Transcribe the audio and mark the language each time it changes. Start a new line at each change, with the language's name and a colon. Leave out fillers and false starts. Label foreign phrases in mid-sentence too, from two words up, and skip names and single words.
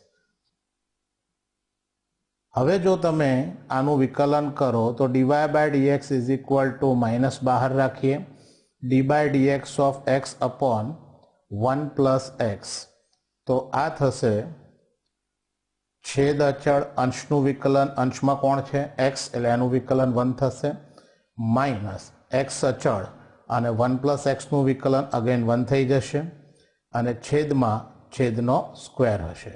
Gujarati: હવે જો તમે આનું વિકલન કરો તો
English: dy by dx is equal to
Gujarati: માઇનસ બહાર રાખીએ
English: d by dx of x upon 1 plus x.
Gujarati: તો આ થશે છેદ અચળ અંશનું વિકલન, અંશમાં કોણ છે x એટલે એનું વિકલન 1 થશે, માઇનસ x અચળ અને
English: 1 plus x
Gujarati: નું વિકલન અગેન 1 થઈ જશે અને છેદમાં છેદનો સ્ક્વેર હશે.